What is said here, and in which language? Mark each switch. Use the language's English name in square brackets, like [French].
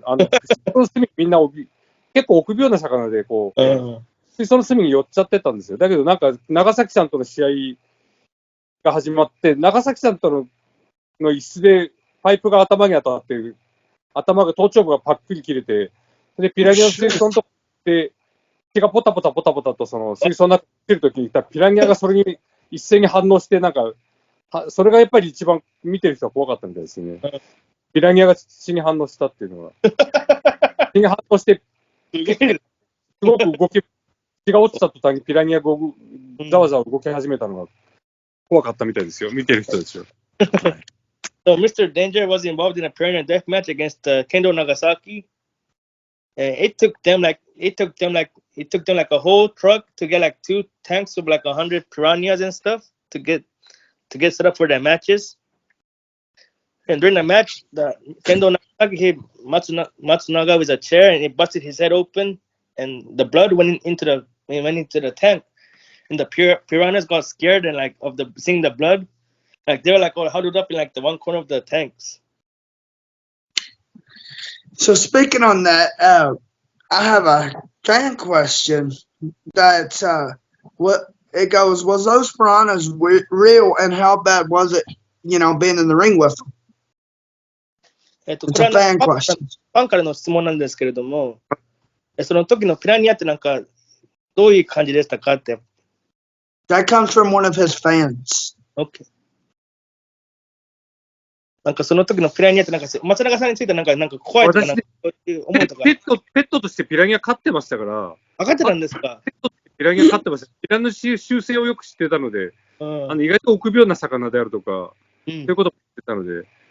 [Japanese] 水槽の隅にみんな結構臆病な魚で、こう、水槽の隅に寄っちゃってたんですよ。だけどなんか、長崎さんとの試合が始まって、長崎さんとの一室でパイプが頭に当たって、頭頭部がパックリ切れて、で、ピラニアの水槽のとこで、血がポタポタポタポタとその水槽の中に来るときにいたピラニアがそれに一斉に反応して、なんか、それがやっぱり一番見てる人は怖かったみたいですね。ピラニアが血に反応したっていうのは。血に反応して、すごく血が落ちた途端にピラニアがざわざわ動き始めたのが怖かったみたいですよ。見てる人たちは。 [English] So Mr. Danger was involved in a piranha death match against Kendo Nagasaki. And it took them like a whole truck to get like 2 tanks of like 100 piranhas and stuff to get set up for their matches. And during the match, the Kendo Nagasaki hit Matsunaga with a chair and it busted his head open, and the blood went into the tank. And the piranhas got scared and like of seeing the blood. Like they were like all huddled up in like the one corner of the tanks. So speaking on that, I have a fan question that what it goes, was those piranhas real, and how bad was it, being in the ring with them? It's a fan question. [Japanese] ファンからの質問なんですけれども、その時のピラニアってなんかどういう感じでしたかって。 [English] That comes from one of his fans. Okay. [Japanese] なんかその時のピラニアってなんか松永さんについてなんか怖いとかなんかそういう思いとか。ペットとしてピラニア飼ってましたから。飼ってたんですか。ペットとしてピラニア飼ってました。ピラニアの習性をよく知ってたので、意外と臆病な魚であるとか、そういうことも知ってたので、